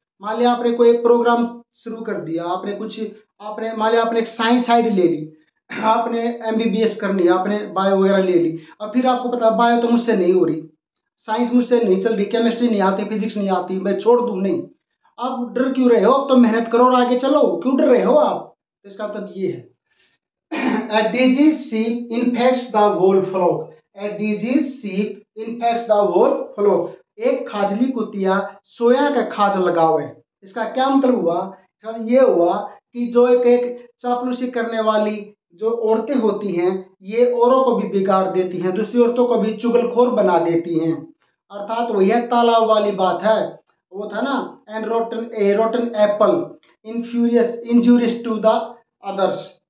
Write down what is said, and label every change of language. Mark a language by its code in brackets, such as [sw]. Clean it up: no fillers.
[hi] मान लिया आपने कोई प्रोग्राम शुरू कर दिया, आपने मान लिया आपने एक साइंस साइड ले ली, आपने एमबीबीएस करनी है, आपने बायो वगैरह ले ली, अब फिर आपको पता बायो तो मुझसे नहीं हो रही, साइंस मुझसे नहीं चल रही, केमिस्ट्री नहीं आती, फिजिक्स नहीं आती, मैं छोड़ दूं। नहीं, आप डर क्यों रहे हो, अब तो मेहनत करो और आगे चलो, क्यों डर रहे हो आप। तो इसका मतलब ये है, [en] a diseased sheep infects the whole flock. A diseased sheep infects the whole flock. [hi] एक खाजली कुतिया सोया का खाज लगावे। इसका क्या मतलब हुआ, इसका मतलब ये हुआ कि जो एक चापलूसी करने वाली जो औरतें होती हैं, ये औरों को भी बिगाड़ देती हैं, दूसरी औरतों को भी चुगलखोर बना देती हैं। अर्थात वही है तालाब वाली बात है, वो था ना, [en] And rotten apple injurious to the others.